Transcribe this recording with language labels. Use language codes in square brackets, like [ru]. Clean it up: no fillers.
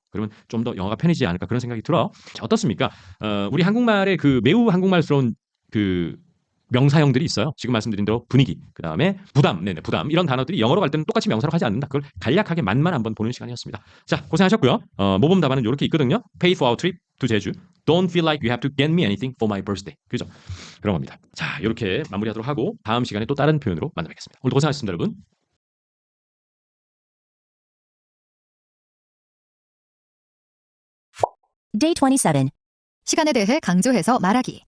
[ko] 그러면 좀 더 영어가 편해지지 않을까 그런 생각이 들어요. 자, 어떻습니까? 우리 한국말의 그 매우 한국말스러운 그 명사형들이 있어요. 지금 말씀드린 대로 분위기, 그 다음에 부담, 네네, 부담 이런 단어들이 영어로 갈 때는 똑같이 명사로 하지 않는다. 그걸 간략하게 맛만 한번 보는 시간이었습니다. 자, 고생하셨고요. 모범 답안은 이렇게 있거든요. [en] Pay for our trip to 제주. Don't feel like you have to get me anything for my birthday. [ko] 그죠? 그런 겁니다. 자, 이렇게 마무리하도록 하고 다음 시간에 또 다른 표현으로 만나뵙겠습니다. 오늘도 고생하셨습니다, 여러분. [en] Day 27. [ko] 시간에 대해 강조해서 말하기.